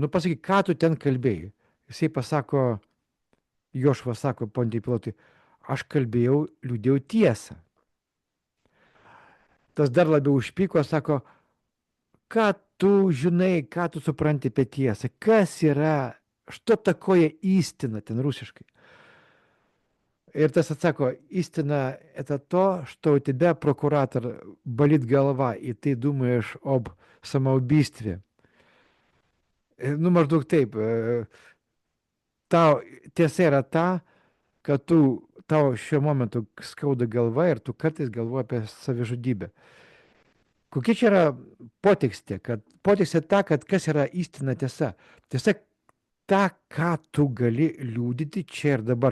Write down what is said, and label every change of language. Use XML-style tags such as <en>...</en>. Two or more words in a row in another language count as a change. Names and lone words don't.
<lt>Nu pasakyk, ką tu ten kalbėjai? Jisai pasako, Jošva sako Pontijui Pilatui, aš kalbėjau, liūdėjau tiesą. Tas dar labiau užpyko, sako, ką tu žinai, ką tu supranti apie tiesą, kas yra,</lt> <ru>что такое истина,</ru> <lt>ten rusiškai. Ir tas atsako,</lt> <ru>истина – это то, что у тебя, прокуратор, болит голова, и ты думаешь об самоубийстве.</ru> <lt>Nu, maždaug taip. Tau tiesa yra ta, kad tau šiuo momentu skauda galva ir tu kartais galvoji apie savižudybę. Kokia čia yra potekstė? Potekstė ta, kad kas yra įstina tiesa. Tiesa ta, ką tu gali liūdyti čia ir dabar.</lt>